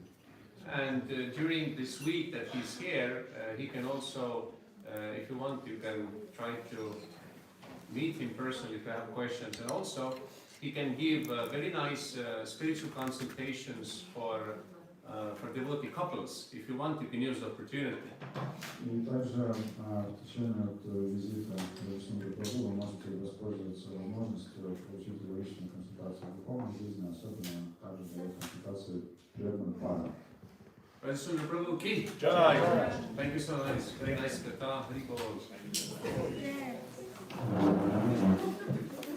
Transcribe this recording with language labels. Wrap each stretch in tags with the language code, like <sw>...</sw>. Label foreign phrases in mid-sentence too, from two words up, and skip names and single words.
<en>And during this week that he's here, he can also, if you want, you can try to meet him personally if you have questions. And also, he can give very nice spiritual consultations for devotee couples. If you want, you can use the opportunity.</en> <ru>И также в течение визита Вячеслава Прабhu вы можете воспользоваться возможностью получить личную консультацию в духовной жизни, особенно также дает консультации преданным парам.</ru> <hi>Brajsundar Prabhu ki Jai.</hi> <en>Thank you so much. Very nice katha.</en> <hi>Hari Bol.</hi> <en>Thank you.</en>